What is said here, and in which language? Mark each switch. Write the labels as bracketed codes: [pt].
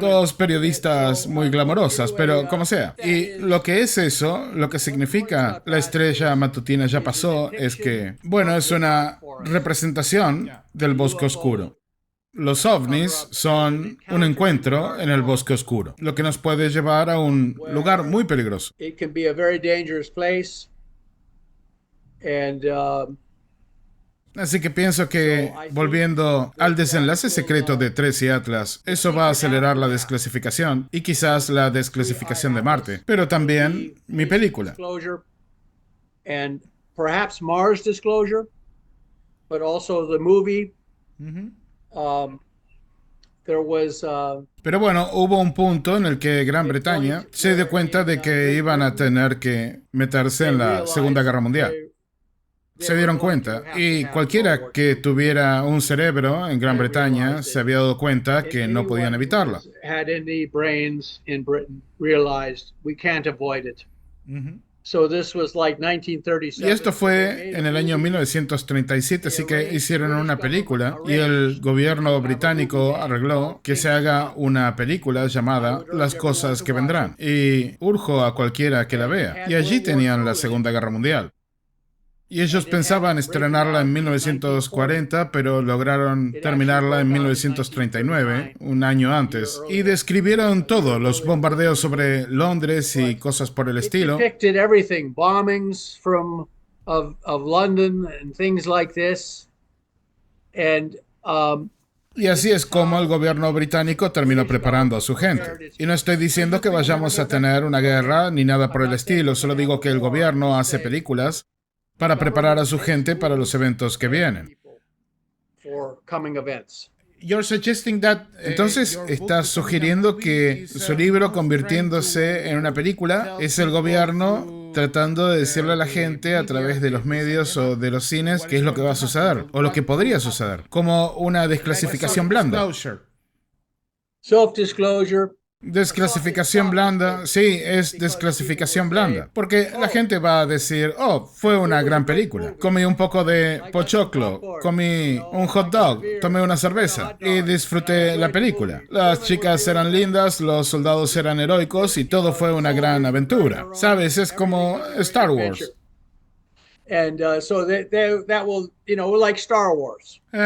[es] Dos periodistas muy glamorosas, pero como sea. Y lo que es eso, lo que significa La estrella matutina ya pasó, es que, bueno, es una representación del bosque oscuro. Los ovnis son un encuentro en el bosque oscuro, lo que nos puede llevar a un lugar muy peligroso. [en] It can be a very dangerous place. And [es] Así que pienso que, volviendo al desenlace secreto de 13 Atlas, eso va a acelerar la desclasificación y quizás la desclasificación de Marte, pero también mi película. [en] And perhaps Mars disclosure, but also the movie. There was [es] Pero bueno, hubo un punto en el que Gran Bretaña se dio cuenta de que iban a tener que meterse en la Segunda Guerra Mundial. se dieron cuenta. Y cualquiera que tuviera un cerebro en Gran Bretaña se había dado cuenta que no podían evitarlo. [en] Had any brains in Britain realized we can't avoid it. Mhm. So this was like [es] Y [en] 1937. [es] esto fue en el año 1937, así que hicieron una película y el gobierno británico arregló que se haga una película llamada Las cosas que vendrán. Y urjo a cualquiera que la vea. Y allí tenían la Segunda Guerra Mundial. Y ellos pensaban estrenarla en 1940, pero lograron terminarla en 1939, un año antes. Y describieron todo, los bombardeos sobre Londres y cosas por el estilo. [en] Depicted everything, bombings of London and things like this. And [es] Y así es como el gobierno británico terminó preparando a su gente. Y no estoy diciendo que vayamos a tener una guerra ni nada por el estilo, solo digo que el gobierno hace películas para preparar a su gente para los eventos que vienen. [en] for coming events. You're suggesting that, [es] Entonces, ¿estás sugiriendo que su libro convirtiéndose en una película es el gobierno tratando de decirle a la gente a través de los medios o de los cines qué es lo que va a suceder o lo que podría suceder? Como una desclasificación blanda. [en] disclosure. Self-disclosure. [es] Desclasificación blanda, sí, es desclasificación blanda. Porque la gente va a decir, oh, fue una gran película. Comí un poco de pochoclo, comí un hot dog, tomé una cerveza y disfruté la película. Las chicas eran lindas, los soldados eran heroicos y todo fue una gran aventura. ¿Sabes? Es como Star Wars. [en] And so that will, like Star Wars.